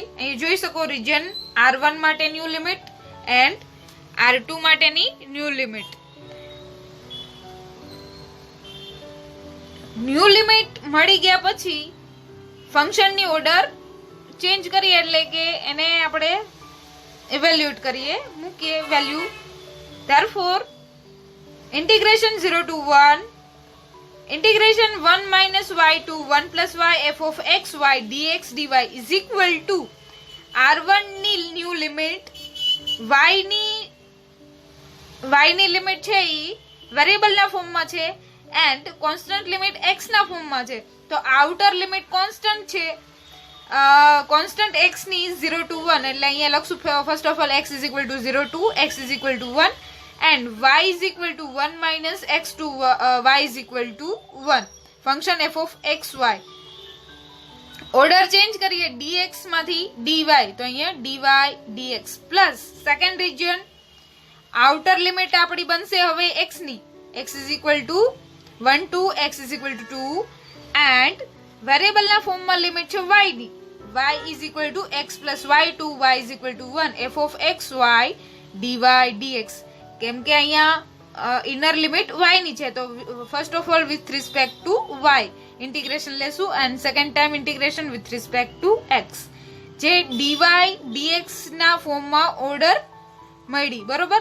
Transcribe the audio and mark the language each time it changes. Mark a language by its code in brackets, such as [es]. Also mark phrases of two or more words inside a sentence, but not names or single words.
[gu] અહીં જોઈ શકો રિજિયન R1 માટે [en] new limit and [gu] R2 માટેની [en] new limit. new limit [gu] મળી ગયા પછી [en] functionની order change [gu] કરીએ, એટલે કે એને આપણે ઇવેલ્યુએટ કરીએ, મૂકીએ વેલ્યુ. [en] therefore integration 0 to 1 integration 1 minus y to 1 plus y f of x y dx dy is equal to R1 [gu] ની ન્યૂ લિમિટ y ની લિમિટ છે ઈ વેરિયેબલ ના ફોર્મમાં છે [en] એન્ડ કોન્સ્ટન્ટ લિમિટ x ના ફોર્મમાં છે. [gu] તો [en] outer limit constant [gu] છે, કોન્સ્ટન્ટ x ની 0 to 1. એટલે અહીંયા લખશું [en] first of all x is equal to 0 to x is equal to 1 and y is equal to 1 minus x to y is equal to 1. function f of x y. order change [gu] કરીએ dx માંથી dy, તો અહીંયા [en] dy dx plus second region outer limit [gu] આપણી બનશે હવે x ની, [en] x is equal to 1 to x is equal to 2 and [gu] વેરિયેબલ ના ફોર્મમાં લિમિટ છે y ની, [en] y is equal to x plus y to y is equal to 1 f of x y dy dx. [gu] કેમ કે અહીંયા ઇનર લિમિટ y ની છે તો [en] first of all with respect to y integration [gu] લેશું [en] and second time integration with respect to x. [gu] જે dy dx ના ફોર્મમાં ઓર્ડર મળી, બરોબર.